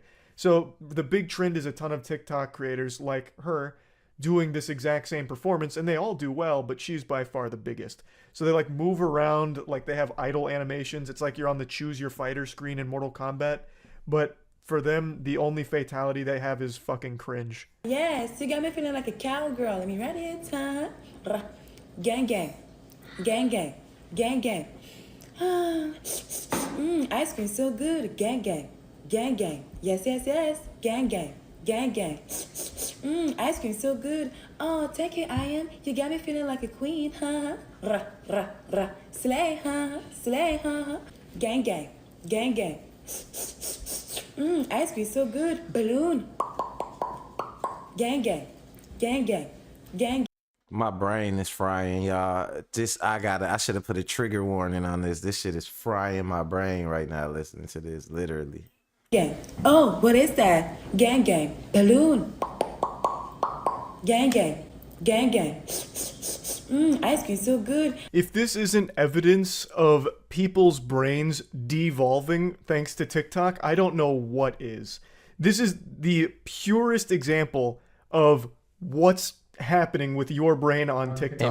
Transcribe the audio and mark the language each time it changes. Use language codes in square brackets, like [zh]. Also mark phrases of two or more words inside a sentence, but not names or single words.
[en] So the big trend is a ton of TikTok creators like her doing this exact same performance, and they all do well, but she's by far the biggest. So they like move around, like they have idle animations. It's like you're on the choose your fighter screen in Mortal Kombat, but for them, the only fatality they have is fucking cringe. Yes, you got me feeling like a cowgirl. Let me ready it, huh? Gang gang. Gang gang. Gang gang. Ice cream so good. Gang gang. Gang gang. Yes, yes, yes. Gang gang. Gang gang. Ice cream so good. Oh, take it, I am. You got me feeling like a queen, huh? Slay, huh? Slay, huh? Gang gang. Gang gang. Ice cream so good. Balloon. Gang gang. Gang gang. Gang. My brain is frying, y'all. I should have put a trigger warning on this. This shit is frying my brain right now listening to this, literally. Gang. Oh, what is that? Gang gang. Balloon. Gang gang. Gang gang. Ice cream so good. If this isn't evidence of people's brains devolving thanks to TikTok, I don't know what is. This is the purest example of what's happening with your brain on TikTok.